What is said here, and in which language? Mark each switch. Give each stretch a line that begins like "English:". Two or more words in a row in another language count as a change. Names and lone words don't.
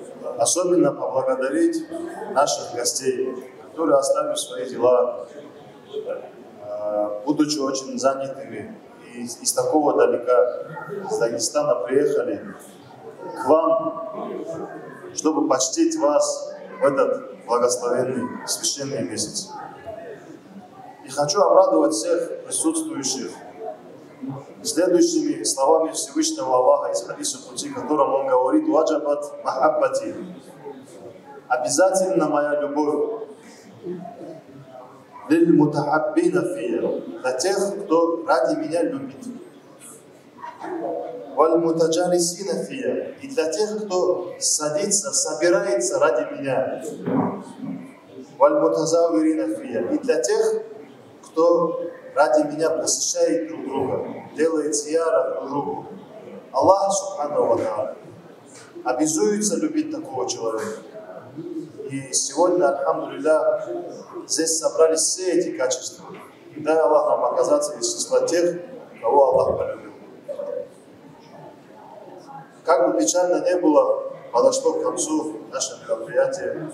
Russian: Особенно поблагодарить наших гостей, которые, оставив свои дела, будучи очень занятыми, и из такого далека, из Дагестана, приехали к вам, чтобы почтить вас в этот благословенный священный месяц. И хочу обрадовать всех присутствующих следующими словами Всевышнего Аллаха из хадиса пути, которым он говорит:
Arabic: «وجبت محبتي» —
Russian: обязательно моя любовь,
Arabic: «للمتحابين فيّ» —
Russian: для тех, кто ради меня любит,
Arabic: «والمتجالسين فيّ» —
Russian: и для тех, кто садится, собирается ради меня,
Arabic: «والمتزاورين فيّ» —
Russian: и для тех, кто ради меня посещает друг друга, делает зияра друг другу.
Arabic: الله، سبحانه وتعالى,
Russian: обязуется любить такого человека. И сегодня, альхамдулилля, здесь собрались все эти качества. И дай Аллах нам оказаться из числа тех, кого Аллах полюбил. Как бы печально не было, подошло к концу наше мероприятие.